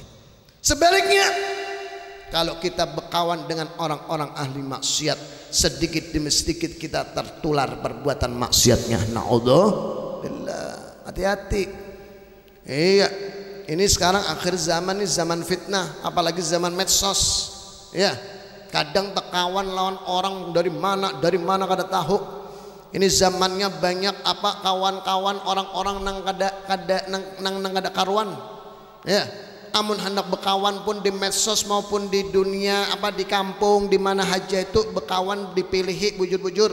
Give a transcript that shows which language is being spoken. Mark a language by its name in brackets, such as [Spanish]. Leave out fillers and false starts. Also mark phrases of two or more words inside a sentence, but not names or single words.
[Indonesian] Sebaliknya, kalau kita berkawan dengan orang-orang ahli maksiat, sedikit demi sedikit kita tertular perbuatan maksiatnya. Na'udzubillah. Hati-hati. Iya, ini sekarang akhir zaman, ini zaman fitnah, apalagi zaman medsos. Ya, [Banjar] kadang tekawan lawan orang dari mana kada tahu. Ini zamannya banyak kawan-kawan orang-orang nang kada karuan. Ya, amun hendak berkawan pun di medsos maupun di dunia di kampung di mana haja itu berkawan dipilihi bujur-bujur.